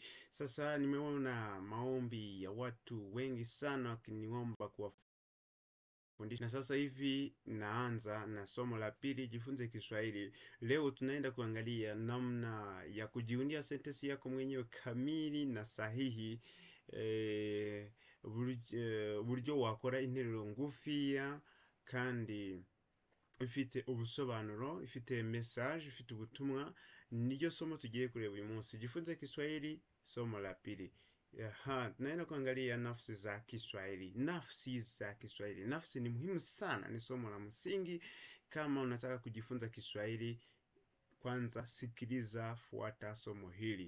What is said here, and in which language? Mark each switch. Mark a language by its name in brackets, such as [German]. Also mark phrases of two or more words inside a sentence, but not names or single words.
[Swahili] Sasa nimeona maombi ya watu wengi sana wakiniomba kuwafundisha, na sasa hivi naanza na somo la pili, jifunze Kiswahili. Leo tunaenda kuangalia namna ya kujiundia sentensi yako mwenyewe kamili na sahihi. [Kinyarwanda] Uburyo wakora interuro ngufiya kandi ifite ubusobanuro, ifite message, ifite ubutumwa. Niryo somo tugiye kureba uyu munsi, [Swahili] jifunze Kiswahili, somo la pili. Tunaenda kuangalia nafsi za Kiswahili. Nafsi za Kiswahili. Nafsi ni muhimu sana, ni somo la msingi. Kama unataka kujifunza Kiswahili, kwanza sikiliza, fuata somo hili.